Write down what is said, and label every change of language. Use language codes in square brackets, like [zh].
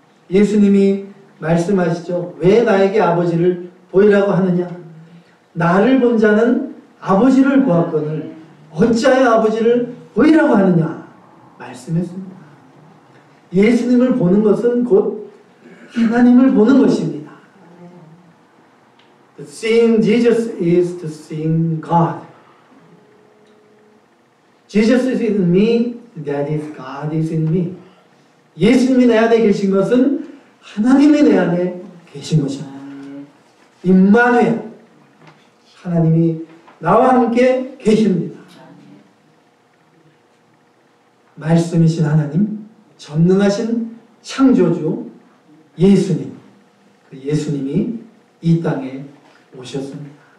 [ko] 예수님이 말씀하시죠. 왜 나에게 아버지를 보이라고 하느냐? 나를 본 자는 아버지를 보았거늘 어찌하여 아버지를 보이라고 하느냐? 말씀했습니다. 예수님을 보는 것은 곧 하나님을 보는 것입니다. [en] Seeing Jesus is to seeing God. Jesus is in me, that is God is in me. [ko] 예수님이 내 안에 계신 것은 하나님이 내 안에 계신 것입니다. 임마누엘, 하나님이 나와 함께 계십니다. 말씀이신 하나님, 전능하신 창조주 예수님, 그 예수님이 이 땅에 오셨습니다.